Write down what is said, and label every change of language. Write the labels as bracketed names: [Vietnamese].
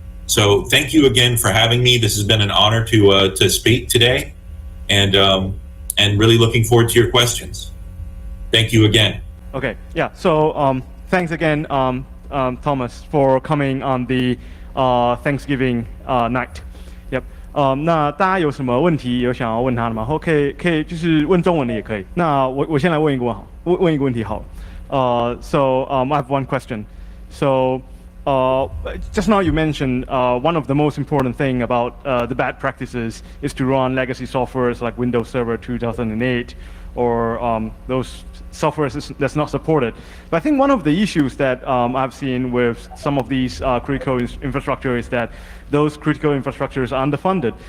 [English] So thank you again for having me. This has been an honor to speak today, and really looking forward to your questions. Thank you again. Okay, yeah. So thanks again, Thomas, for coming on the Thanksgiving night. Yep. [Chinese] 那大家有什么问题有想要问他的吗？或可以就是问中文的也可以。那我先来问一个问题好了。 [English] So I have one question. So just now you mentioned one of the most important thing about the bad practices is to run legacy softwares like Windows Server 2008 or those softwares that's not supported. But I think one of the issues that I've seen with some of these critical infrastructure is that those critical infrastructures are underfunded.